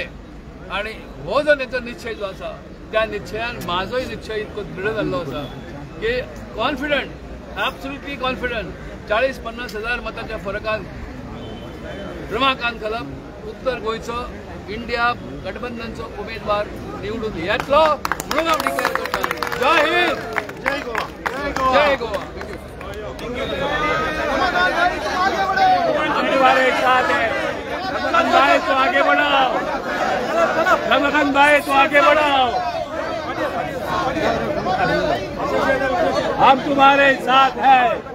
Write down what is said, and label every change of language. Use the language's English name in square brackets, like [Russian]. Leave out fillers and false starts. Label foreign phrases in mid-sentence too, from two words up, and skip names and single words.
[Konkani] आणि हो जो तेंचो निश्चय जो आसा त्या निश्चयान म्हाजोय निश्चय इतको दृढ जाल्लो आसा की [English] confident, absolutely confident [Konkani] 40-50 हजार मतांच्या फरकान रमाकांत खलप उत्तर गोंयचो इंडिया गठबंधनचो उमेदवार निवडून येतलो म्हणून हांव डिक्लेअर करता. [Hindi] जय हिंद, जय गोवा, जय गोवा. एक साथ है। रमाकांत भाई तो आगे बढ़ाओ, रमाकांत भाई तो आगे बढ़ाओ, हम तुम्हारे साथ हैं।